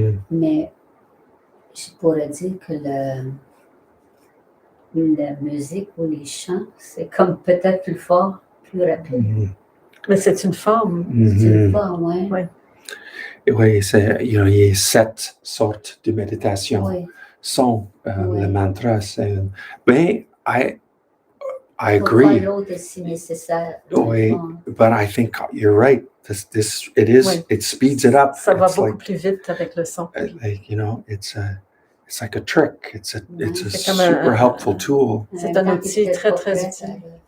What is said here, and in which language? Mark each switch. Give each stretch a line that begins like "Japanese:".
French: Mais je pourrais dire que la musique ou les chants, c'est comme peut-être plus fort, plus rapide. Mais c'est une forme. C'est une forme, oui. Ouais. Oui, c'est, il y a 7 sortes de méditation. Oui. Sont Oui. le mantra, c'est... Mais
English: I agree.
French: Pourquoi l'autre est si nécessaire?
English: Oui, but I think you're right. It speeds it up.
French: Ça va beaucoup plus vite avec le son.
English: Like, it's like a trick. It's a super helpful tool.
French: C'est un outil très, très utile.